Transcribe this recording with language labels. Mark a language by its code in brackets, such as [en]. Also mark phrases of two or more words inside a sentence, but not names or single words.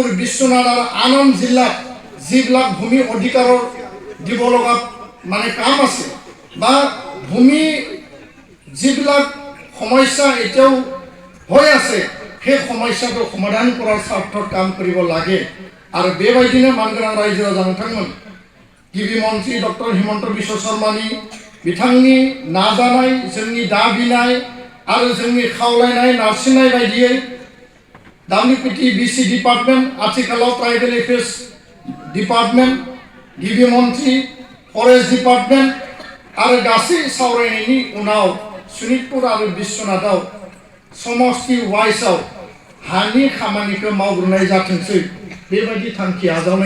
[as] বিশ্বনাথ আৰু আন জিলাত যিবিলাক ভূমি অধিকাৰৰ দিব লগা মানে কাম আছে বা ভূমি যিবিলাক সমস্যা এতিয়াও হৈ আছে সেই সমস্যাটো সমাধান কৰাৰ স্বাৰ্থত কাম কৰিব লাগে আৰু [brx] বেবাयदिनो मानगोनां रायजो राजा नोंथांमोन गिबि मन्त्रि डक्टर हिमन्त बिश्व शर्मानि बिथांनि नाजानाय जोंनि दाबिनाय आरो जोंनि खावलायनाय नारसिननाय बायदियै WPT BC डिपार्टमेन्ट आथिखालाव ट्राइबेल एफेयार्स डिपार्टमेन्ट गिबि मन्त्रि फरेस्ट डिपार्टमेन्ट आरो गासै सावरायनायनि उनाव शोणितपुर आरो बिश्वनाथाव समष्टि वाइसआव हानि खामानिखौ मावग्रोनाय जाथोंसै बेबायदि थांखि आजावनाय